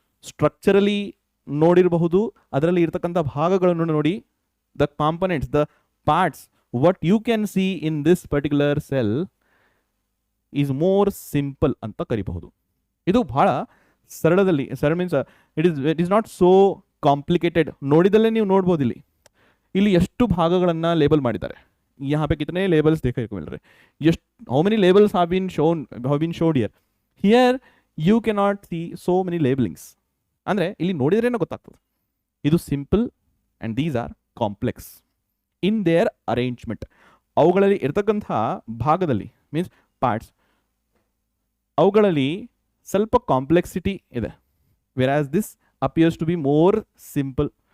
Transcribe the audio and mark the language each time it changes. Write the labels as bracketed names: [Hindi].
[Kannada] Structurally ನೋಡಿರಬಹುದು, ಅದರಲ್ಲಿ ಇರ್ತಕ್ಕಂಥ ಭಾಗಗಳನ್ನು ನೋಡಿ, [English] the components, the parts, what you can see in this particular cell is more simple [Kannada] ಅಂತ ಕರಿಬಹುದು. ಇದು ಬಹಳ ಸರಳದಲ್ಲಿ, ಸರಳ means [English] It is not so complicated. [Kannada] ನೋಡಿದಲ್ಲೇ ನೀವು ನೋಡ್ಬೋದು ಇಲ್ಲಿ ಎಷ್ಟು ಭಾಗಗಳನ್ನು ಲೇಬಲ್ ಮಾಡಿದ್ದಾರೆ. [Hindi] यहाँ पे कितने लेबल्स देखने को मिल रहे हैं, [English] how many labels have been showed here. Here you cannot see so many labelings. [Kannada] ಅಂದರೆ ಇಲ್ಲಿ ನೋಡಿದ್ರೇನೋ ಗೊತ್ತಾಗ್ತದೆ ಇದು simple [English] And these are complex in their arrangement. [Kannada] ಅವುಗಳಲ್ಲಿ ಇರ್ತಕ್ಕಂಥ ಭಾಗದಲ್ಲಿ ಮೀನ್ಸ್ ಪಾರ್ಟ್ಸ್, ಅವುಗಳಲ್ಲಿ ಸ್ವಲ್ಪ ಕಾಂಪ್ಲೆಕ್ಸಿಟಿ ಇದೆ, [English] Whereas this appears to be more simple.